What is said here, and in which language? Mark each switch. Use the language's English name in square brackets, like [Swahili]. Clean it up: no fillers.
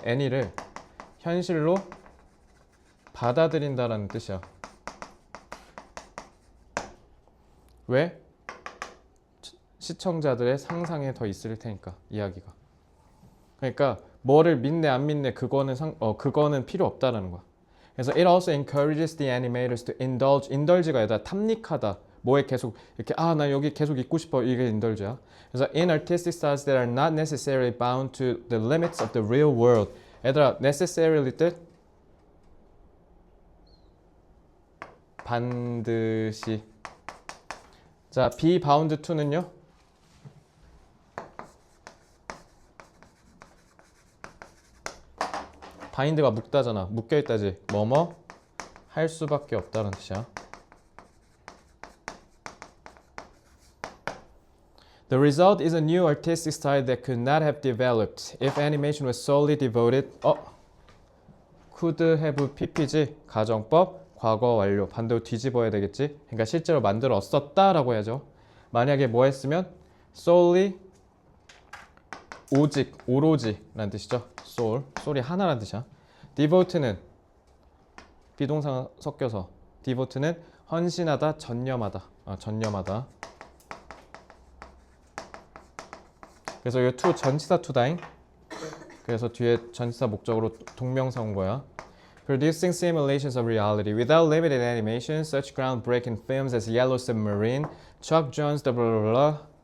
[Korean] 애니를 현실로 받아들인다라는 뜻이야. 왜? 시청자들의 상상에 더 있을 테니까 이야기가. 그러니까 뭐를 믿네 안 믿네 그거는 필요 없다라는 거야. [English] 그래서 it also encourages the animators to indulge가 [Korean] 아니라 탐닉하다. 뭐에 계속 이렇게 나 여기 계속 있고 싶어. 이게 indulge야. [English] 그래서 in artistic styles that are not necessarily bound to the limits of the real world. [Korean] 얘들아, necessarily 뜻 반드시. 자, be bound to는요? 바인드가 묶다잖아. 묶여있다지. 뭐뭐 할 수밖에 없다는 뜻이야. [English] The result is a new artistic style that could not have developed if animation was solely devoted. [Korean] could have ppg 가정법 과거 완료 반대로 뒤집어야 되겠지. 그러니까 실제로 만들었었다라고 해야죠. 만약에 뭐 했으면 solely 오직 오로지라는 뜻이죠. soul이 하나라는 뜻이야. devote는 비동사가 섞여서 devote는 헌신하다, 전념하다. 전념하다. 그래서 이 to 전치사 to다잉. 그래서 뒤에 전치사 목적으로 동명사 온 거야. [English] Producing simulations of reality without limited animation, such groundbreaking films as Yellow Submarine, Chuck Jones, the blah blah blah.